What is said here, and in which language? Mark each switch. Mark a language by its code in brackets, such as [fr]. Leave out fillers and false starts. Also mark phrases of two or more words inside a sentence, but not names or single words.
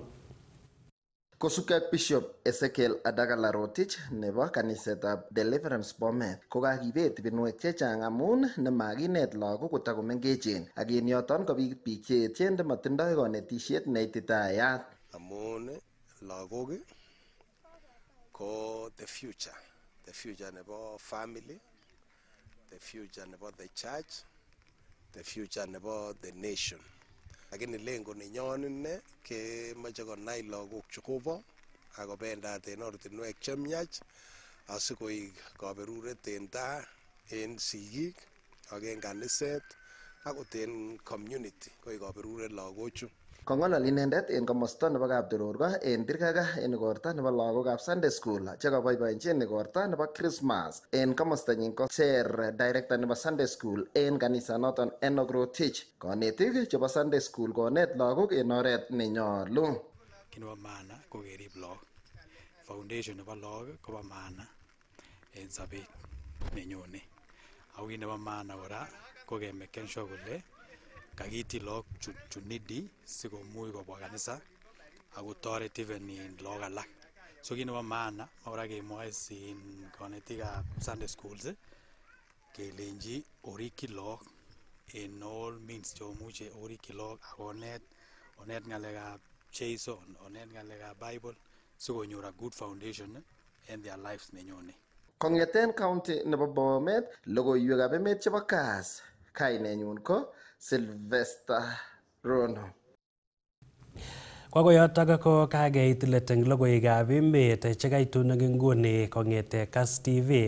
[kln] Kosubkei ak Bishop Ezekiel Adakala Rotich nebo kanisetab Deliverance Bomet kokakibet ibinwek chechang amun nemakinet lagok kotakomengechen, ak en yoton kobit biik cheechen nematindoi konetisiet neititayat. Amun lagok ko [en] the future nebo family, the future nebo the church, the future nebo the nation. [sw] Lakini lengo [kln] nenyon ine kemoche konai lagok chukobo akobendat en ortinwek chemiach asikoik kaberuret en taa en sigik ak en kaniset akot en community koik kaberuret lagochu. Kong'olol inendet en komosta nebo Kaptororgo en Birkaga en igorta nebo lagokab Sunday School chekaboiboenjin igorta nebo Christmas. En komostanyin ko [en] chair director [kln] nebo Sunday School en kanisa noton Enoch Rotich. Konetik chebo Sunday School konet lagok en oret nenyolu. Kit nebo maana ko kerib lagok. Foundation nebo lagok kobo maana en sobet nenyone. Ako kit nebo maana kora ko kemeken sure kole kakiti lagok chu needy sikomuch kobwa kanisa ako toret [en] even in [kln] lagok alak. So kit nebo maana makora kemwoe sin konetikab Sunday schools kelenji orikyi lagok [en] in all means [kln] cheomuche orikyi lagok akonet ng'alekab Jeiso, onet ng'alekab Bible sikonyor [en] a good foundation in their lives [kln] nenyone. Kong'eten county nebo Bomet, logoiwekab emet chebo Kass, kainenyun ko Sylvester Rono. Kwakoyotok ko kakeit let eng logoiwekab emet chekaitun eng nguni kong'ete Kass TV.